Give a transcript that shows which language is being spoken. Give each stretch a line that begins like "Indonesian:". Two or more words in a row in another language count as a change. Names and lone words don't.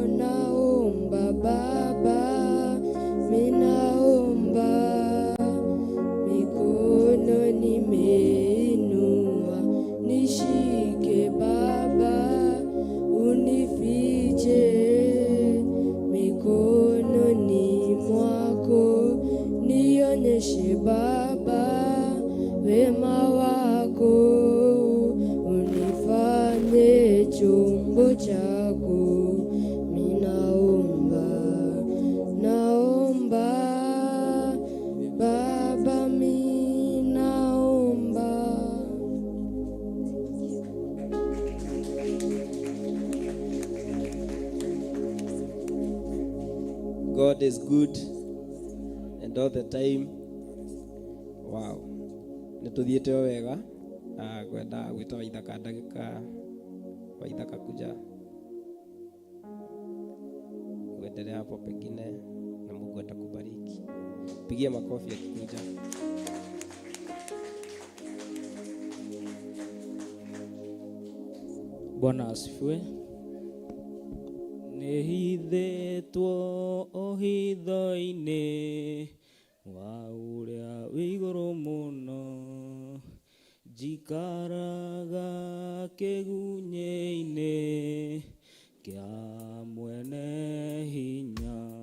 Swahili: Naomba Baba, minaomba, mikono nimeinua, nishike Baba, unifiche mikononi mwako, nionyeshe Baba wema wako, unifanye chombo chako. Minaomba, naomba Baba, minaomba.
English: God is good and all the time.
Kikuyu: Wow. Nituthiete wega. Gwenda gwita Waithaka ndagika Waithaka
Swahili: kuja kuendelea hapo pengine na Mungu atakubariki. Pigia makofi akikuja. Bwana asifiwe.
Kikuyu: Nĩhithĩtwo hitho-inĩ wa ũrĩa wĩ igũrũ mũno, njikaraga kĩgunyĩ-inĩ kĩa mwene hinya.